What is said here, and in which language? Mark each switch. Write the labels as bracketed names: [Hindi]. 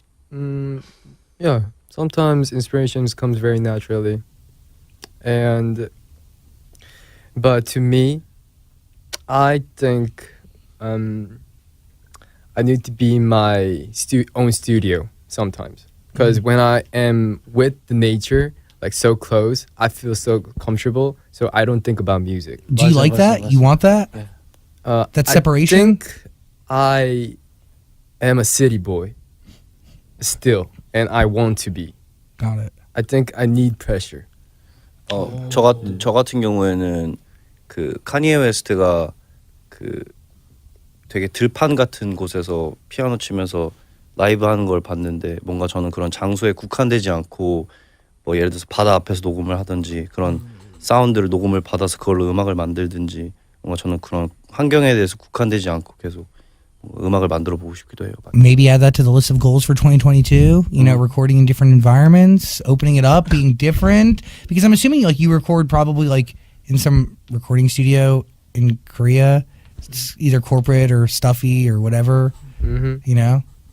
[English] Yeah, sometimes inspirations comes very naturally, but to me, I think I need to be in my own studio sometimes, because when I am with the nature, like so close, I feel so comfortable, so I don't think about music. Do you like that? You want that? That separation? I think I am a city boy still, and I want to be. Got it. I think I need pressure. [Korean] 저 같은 경우에는 그 카니에 웨스트가 그 되게 들판 같은 곳에서 피아노 치면서 라이브 하는 걸 봤는데, 뭔가 저는 그런 장소에 국한되지 않고 뭐 예를 들어서 바다 앞에서 녹음을 하든지 그런 사운드를 녹음을 받아서 그걸로 음악을 만들든지, 뭔가 저는 그런 환경에 대해서 국한되지 않고 계속 음악을 만들어 보고 싶기도 해요. [English] Maybe add that to the list of goals for 2022. You know, recording in different environments, opening it up, being different. Because I'm assuming like you record probably like in some recording studio in Korea, it's either corporate or stuffy or whatever. You know,